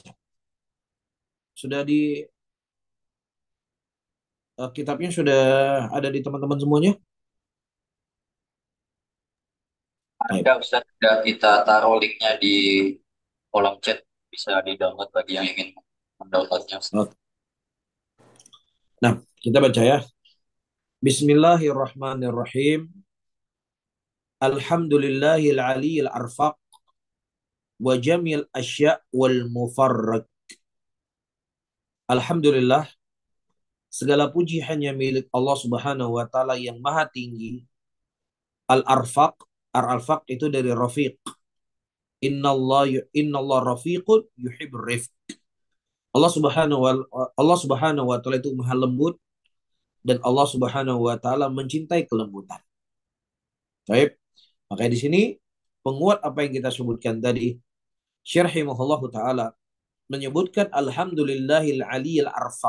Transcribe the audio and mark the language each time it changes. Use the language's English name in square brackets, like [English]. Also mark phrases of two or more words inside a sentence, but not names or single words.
[Indonesian] Sudah di kitabnya sudah ada di teman-teman semuanya? Ada Ustaz, sudah kita taruh linknya di kolom chat, bisa di-download bagi yang ingin mendownloadnya Ustaz. Nah, kita baca ya. [Arabic] بسم الله الرحمن الرحيم. الحمد لله العلي الأرفق وجامع الأشياء والمفرق. [Indonesian] Alhamdulillah, segala puji hanya milik Allah [Arabic] سبحانه وتعالى [Indonesian] yang maha tinggi. [Arabic] الأرفق، الأرفق [Indonesian] itu dari rafiq. [Arabic] إن الله رفيق يحب الرفق. [Indonesian] Allah [Arabic] سبحانه وتعالى [Indonesian] itu maha lembut dan Allah [Arabic] سبحانه وتعالى [Indonesian] mencintai kelembutan. Baik. Makanya di sini penguat apa yang kita sebutkan tadi, Syekh [Arabic] رحمه الله تعالى [Indonesian] menyebutkan [Arabic] الحمد لله العلي الأرفق.